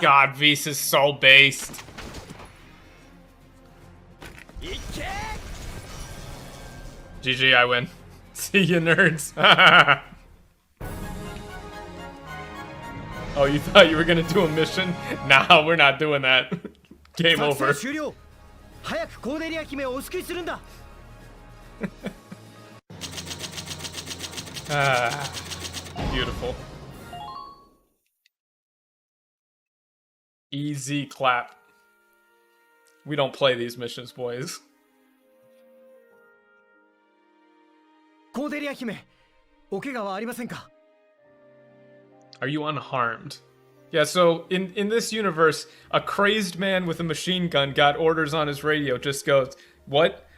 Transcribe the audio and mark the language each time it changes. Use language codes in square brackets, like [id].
[en] God, Vise is so based. [ja] いけ。 [en] GG, I win. See you, nerds. Oh, you thought you were gonna do a mission? Nah, we're not doing that. Game [ja] 作 [en] over. [ja] 戦終了。早くコーデリア姫をお救いするんだ。 [en] Ah, beautiful. Easy clap. We don't play these missions, boys. [ja] コーデリア姫、お怪我はありませんか？ [en] Are you unharmed? Yeah, so in this universe, a crazed man with a machine gun got orders on his radio, just goes, "What?